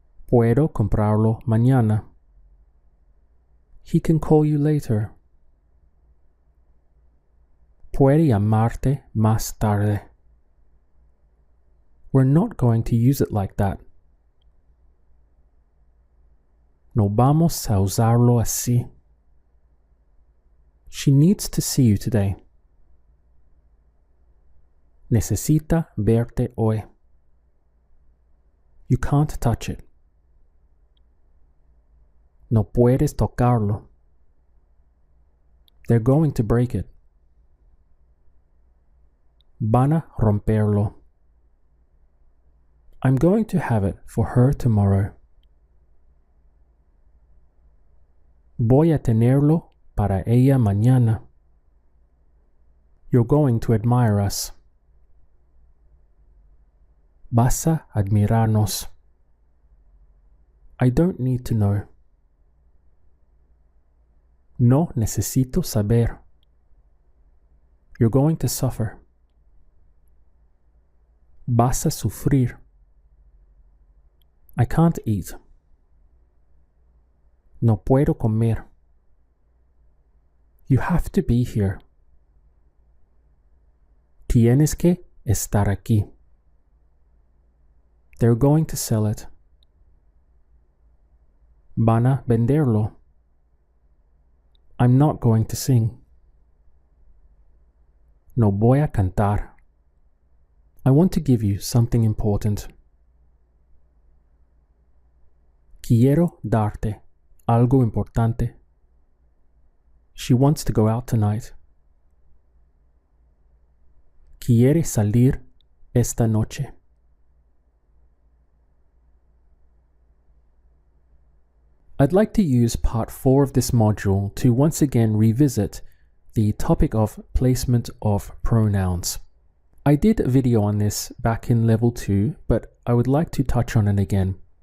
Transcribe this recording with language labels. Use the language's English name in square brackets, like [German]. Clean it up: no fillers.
[Spanish] Puedo comprarlo mañana. [English] He can call you later. [Spanish] Puede llamarte más tarde. [English] We're not going to use it like that. [Spanish] No vamos a usarlo así. [English] She needs to see you today. [Spanish] Necesita verte hoy. [English] You can't touch it. [Spanish] No puedes tocarlo. [English] They're going to break it. [Spanish] Van a romperlo. [English] I'm going to have it for her tomorrow. [Spanish] Voy a tenerlo para ella mañana. [English] You're going to admire us. [Spanish] Vas a admirarnos. [English] I don't need to know. [Spanish] No necesito saber. [English] You're going to suffer. [Spanish] Vas a sufrir. [English] I can't eat. [Spanish] No puedo comer. [English] You have to be here. [Spanish] Tienes que estar aquí. [English] They're going to sell it. [Spanish] Van a venderlo. [English] I'm not going to sing. [Spanish] No voy a cantar. [English] I want to give you something important. [Spanish] Quiero darte algo importante. [English] She wants to go out tonight. [Spanish] Quiere salir esta noche. [English] I'd like to use part 4 of this module to once again revisit the topic of placement of pronouns. I did a video on this back in level 2, but I would like to touch on it again.